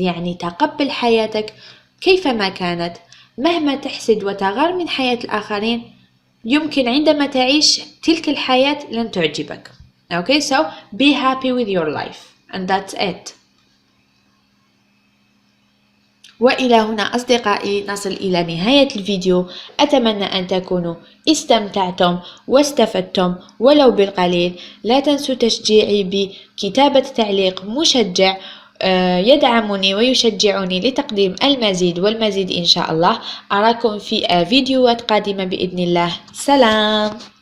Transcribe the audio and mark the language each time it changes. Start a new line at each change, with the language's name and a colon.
Arabic: يعني تقبل حياتك كيفما كانت، مهما تحسد وتغار من حياة الآخرين يمكن عندما تعيش تلك الحياة لن تعجبك.
English: Okay, so be happy with your life and that's it.
Arabic: وإلى هنا أصدقائي نصل إلى نهاية الفيديو. أتمنى أن تكونوا استمتعتم واستفدتم ولو بالقليل. لا تنسوا تشجيعي بكتابة تعليق مشجع يدعمني ويشجعني لتقديم المزيد والمزيد إن شاء الله. أراكم في فيديوهات قادمة بإذن الله. سلام.